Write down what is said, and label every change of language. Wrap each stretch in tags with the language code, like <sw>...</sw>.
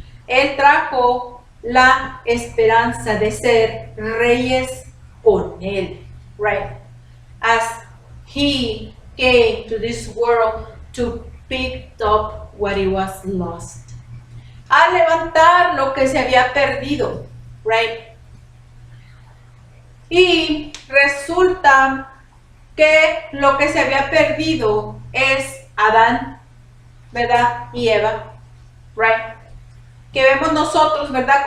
<es>Él trajo la esperanza de ser reyes con él, right?</es> <en>As he came to this world to pick up what it was lost.</en> <es>A levantar lo que se había perdido, right? Y resulta que lo que se había perdido es Adán, ¿verdad? Y Eva, right? Que vemos nosotros, ¿verdad?</es>